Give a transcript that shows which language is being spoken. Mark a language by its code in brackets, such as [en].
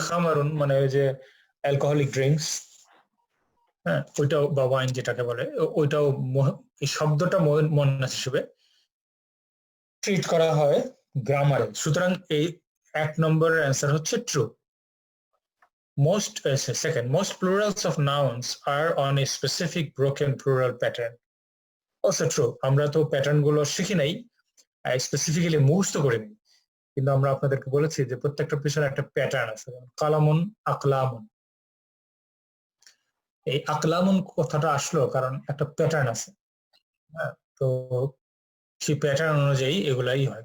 [bn] খামারুন মানে ওই যে অ্যালকোহলিক ড্রিঙ্কস, হ্যাঁ ওইটাও, বা ওয়াইন যেটাকে বলে, ওইটাও এই শব্দটা মুয়ান্নাস হিসেবে ট্রিট করা হয় গ্রামারে। সুতরাং এই 1 নম্বরের অ্যান্সার হচ্ছে true. [en] Most plurals of nouns are on a specific broken plural pattern. Also true. [bn] আমরা তো প্যাটার্ন গুলো শিখি নাই, স্পেসিফিক্যালি মুখস্থ করিনি, কিন্তু আমরা আপনাদেরকে বলেছি যে প্রত্যেকটা পিছনে একটা প্যাটার্ন আছে। কালামুন, আকলামুন, এই আকলামুন কথাটা আসলো কারণ একটা প্যাটার্ন আছে। হ্যাঁ, তো সেই প্যাটার্ন অনুযায়ী এগুলাই হয়।